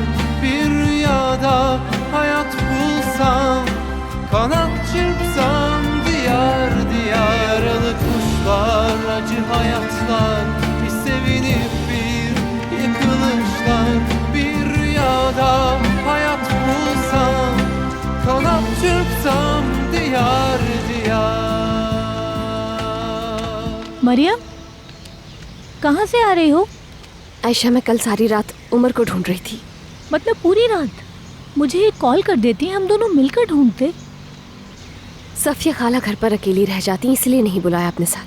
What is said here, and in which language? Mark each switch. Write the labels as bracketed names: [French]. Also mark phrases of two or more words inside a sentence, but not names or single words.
[Turkish] Bir rüyada hayat bulsam, kanat çırpsam diyar diyar. Yaralı kuşlar, acı hayatlar, bir sevinip bir yıkılışlar. Bir rüyada hayat bulsam, kanat çırpsam diyar diyar. [Hindi] मरियम, कहाँ से आ रही हो? आयशा, मैं कल सारी रात उमर को ढूंढ रही थी। मतलब पूरी रात? मुझे एक कॉल कर देती, हम दोनों मिलकर ढूंढते। सफिया खाला घर पर अकेली रह जाती, इसलिए नहीं बुलाया अपने साथ।